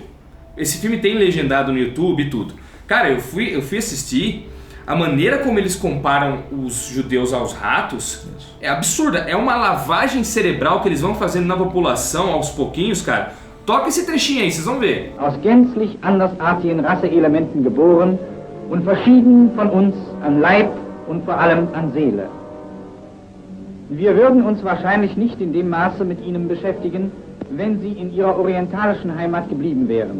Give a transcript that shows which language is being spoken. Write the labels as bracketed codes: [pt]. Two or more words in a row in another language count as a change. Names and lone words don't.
[pt] Esse filme tem legendado no YouTube e tudo. Cara, eu fui assistir, a maneira como eles comparam os judeus aos ratos é absurda. É uma lavagem cerebral que eles vão fazendo na população aos pouquinhos, cara. Toca esse trechinho aí, vocês vão ver. [de] Aus gänzlich andersartigen Rasseelementen geboren und verschieden von uns an Leib und vor allem an Seele. Wir würden uns wahrscheinlich nicht in dem Maße mit ihnen beschäftigen, wenn sie in ihrer orientalischen Heimat geblieben wären.